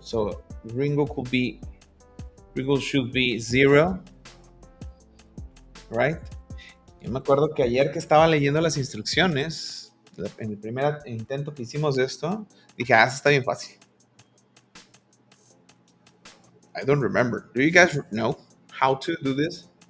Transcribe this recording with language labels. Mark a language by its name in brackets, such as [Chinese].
[English] So Ringo should be 0, right? [Spanish] Yo me acuerdo que ayer que estaba leyendo las instrucciones, en el primer intento que hicimos de esto, dije, eso está bien fácil. [English] I don't remember. Do you guys know how to do this?